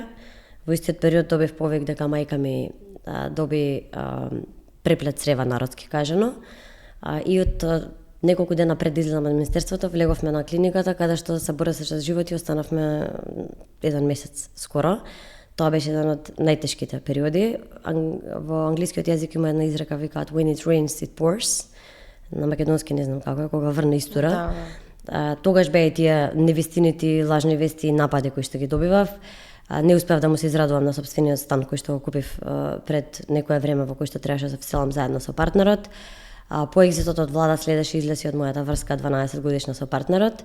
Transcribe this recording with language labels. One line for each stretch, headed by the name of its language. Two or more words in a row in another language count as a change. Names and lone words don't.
Macedonian: Во истиот период добив повик дека мајка ми доби преплет црева, народски кажано. И од неколку дена пред да излезам од министерството, влеговме на клиниката каде што се бореше за живот и останавме еден месец скоро. Тоа беше еден од најтешките периоди. Во англискиот јазик има една изрека, викаат
English: when it rains it pours.
Macedonian: На македонски не знам како е, кога врне истора. Тогаш беа тие невистините, лажни вести и напади кои што ги добивав. Не успеав да му се израдувам на сопствениот стан кој што го купив пред некое време во кој што требаше да се вселам заедно со партнерот. По екзитот од влада следеше излез од мојата врска 12 годишна со партнерот.